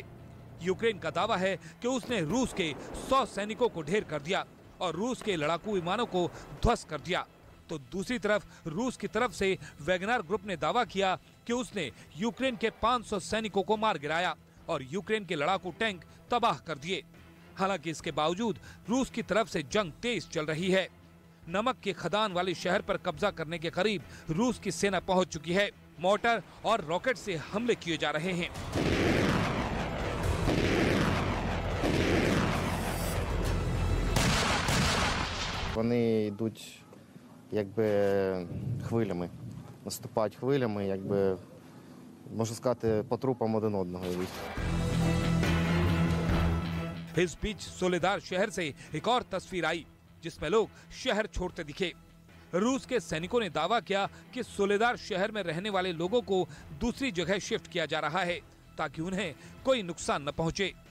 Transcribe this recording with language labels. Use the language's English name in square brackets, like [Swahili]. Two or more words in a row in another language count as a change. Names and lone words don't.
[Hindi] यूक्रेन का दावा है कि उसने रूस के 100 सैनिकों को ढेर कर दिया और रूस के लड़ाकू विमानों को ध्वस्त कर दिया, तो दूसरी तरफ रूस की तरफ से वैगनर ग्रुप ने दावा किया कि उसने यूक्रेन के 500 सैनिकों को मार गिराया और यूक्रेन के लड़ाकू टैंक तबाह कर दिए। हालांकि इसके बावजूद रूस की तरफ से जंग तेज चल रही है। नमक के खदान वाले शहर पर कब्जा करने के करीब रूस की सेना पहुंच चुकी है। मोर्टार और रॉकेट से हमले किए जा रहे हैं। [Ukrainian] Вони йдуть якби хвилями, наступають хвилями, якби можна сказати, по трупам один одного. [Hindi] इस बीच सोलेदार शहर से एक और तस्वीर आई जिसमें लोग शहर छोड़ते दिखे। रूस के सैनिकों ने दावा किया कि सोलेदार शहर में रहने वाले लोगों को दूसरी जगह शिफ्ट किया जा रहा है ताकि उन्हें कोई नुकसान न पहुंचे।